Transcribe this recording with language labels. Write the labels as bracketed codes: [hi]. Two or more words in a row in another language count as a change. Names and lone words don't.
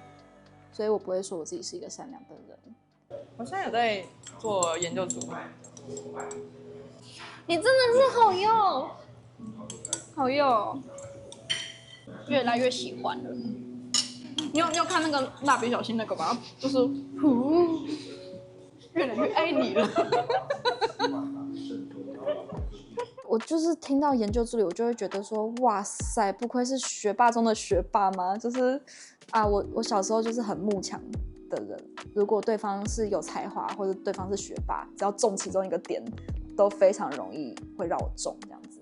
[zh] 所以我不會說我自己是一個善良的人。我現在有在做研究組，你真的是好用，好用，越來越喜歡了。你有看那個蠟筆小新那個嗎？就是越來越愛你了。我就是聽到研究助理，我就會覺得說，哇塞，不愧是學霸中的學霸嗎？就是我小時候就是很慕強的人，如果對方是有才華或者對方是學霸，只要中其中一個點，都非常容易會讓我中這樣子。